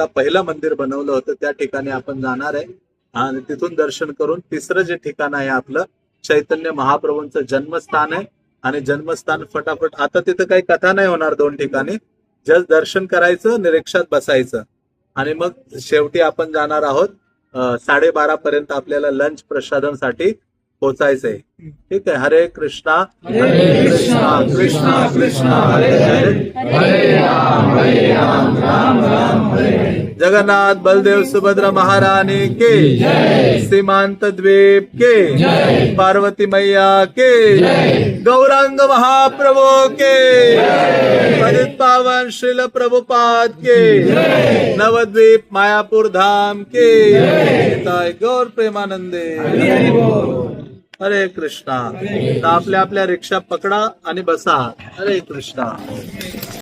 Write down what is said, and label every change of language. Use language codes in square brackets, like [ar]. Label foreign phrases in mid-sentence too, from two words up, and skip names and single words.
[mr] पहिलं मंदिर बनवलं होतं, त्या ठिकाणी आपण जाणार आहे आणि तिथून दर्शन करून तिसरं जे ठिकाण आहे आपलं चैतन्य महाप्रभूंचं जन्मस्थान आहे. आणि जन्मस्थान फटाफट, आता तिथं काही कथा नाही होणार. 2 ठिकाणी जस्ट दर्शन करायचं, निरीक्षात बसायचं आणि मग शेवटी आपण जाणार आहोत 12:30 पर्यंत आपल्याला लंच प्रसादांसाठी पोचायचंय. ठीक आहे. [sa] हरे कृष्णा कृष्णा कृष्णा कृष्णा हरे हरे, हरे राम राम राम हरे. [hi] जगन्नाथ बलदेव सुभद्रा महारानी के जय, सीमांत द्वीप के जय, पार्वती मैया के जय, गौरांग महाप्रभु के जय, पतित पावन श्रील प्रभुपाद के जय, नवद्वीप मायापुर धाम के जय, गौर प्रेमानंदे. [mr] हरे कृष्णा. आपल्या आपल्या रिक्षा पकडा आणि बसा. हरे कृष्णा.